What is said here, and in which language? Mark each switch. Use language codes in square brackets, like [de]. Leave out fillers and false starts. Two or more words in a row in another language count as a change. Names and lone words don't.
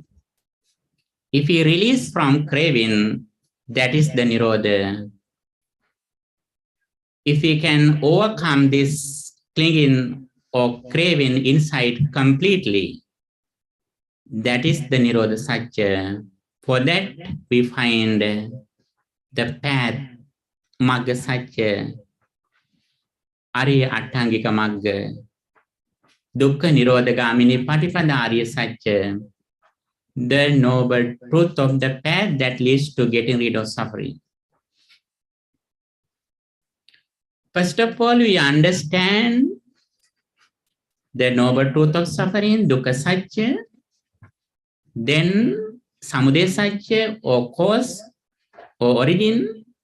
[en] If we release from craving, that is the Nirodha. If we can overcome this clinging or craving inside completely, that is the [pi] Nirodha Satya. [en] For that, we find the path, [pi] Magga Satya, Ariya Attangika Magga, Dukkha Nirodha Gamini Patipada Ariya Satya, [en] the noble truth of the path that leads to getting rid of suffering. First of all, we understand the noble truth of suffering, [pi] Dukkha Satya, [en] then [pi] Samudaya Satya [en] or cause or origin.